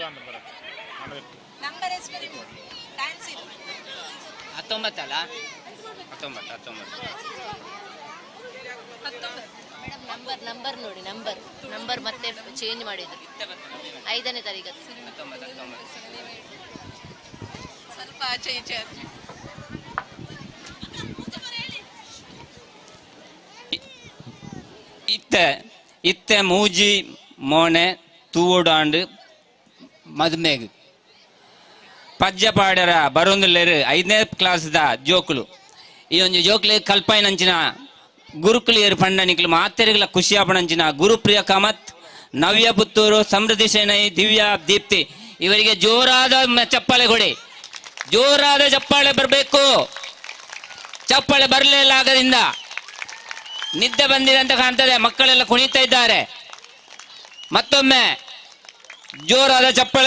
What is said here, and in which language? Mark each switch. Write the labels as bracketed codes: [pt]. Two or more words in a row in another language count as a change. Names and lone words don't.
[kn] ನಂಬರ್ ಎಷ್ಟು ನಿಮ್ಮ ಡ್ಯಾನ್ಸ್ ಇದು 19 ಅಲ್ಲ 19 ಮೇಡಮ್ ನಂಬರ್ ನೋಡಿ ನಂಬರ್ ಮತ್ತೆ ಚೇಂಜ್ ಮಾಡಿದ್ರು 5ನೇ ತಾರೀಕು ಸ್ವಲ್ಪ ಆಚೆ ಈಚೆ [tcy] ಇತ್ತೆ ಮೂಜಿ ಮೋನೆ ತೂಡಾಂಡು ಮದ್ಮೇಗ್ ಪಜ್ಜಪಾಡರ ಬರೊಂದುಲ್ಲೆರು 5ನೇ ಕ್ಲಾಸ್ದ ಜೋಕುಲು ಈ ಒಂದು ಜೋಕ್ಲಿ ಕಲ್ಪೈನಂಚಿನ ಗುರುಕುಲಿಯರು ಪಂಡನಿಕ್ಲು ಮಾತೆರೆಗಳ ಖುಷಿಯಾಪಣಂಚಿನ ಗುರುಪ್ರಿಯ ಕಾಮತ್ ನವ್ಯ ಪುತ್ತೂರು ಸಮೃದ್ಧಿ ಶೆಣೈ ದಿವ್ಯಾ ದೀಪ್ತಿ [kn] ಇವರಿಗೆ ಜೋರಾದ ಚಪ್ಪಾಳೆ ಕೊಡಿ. ಜೋರಾದ ಚಪ್ಪಾಳೆ ಬರಬೇಕು. ಚಪ್ಪಾಳೆ ಬರಲಿಲ್ಲ ಆಗದಿಂದ ನಿದ್ದೆ ಬಂದಿದೆ ಅಂತ ಕಾಣ್ತದೆ. ಮಕ್ಕಳೆಲ್ಲ ಕುಣಿತಾ ಇದ್ದಾರೆ. ಮತ್ತೊಮ್ಮೆ ಜೋರಾದ ಚಪ್ಪಾಳೆ.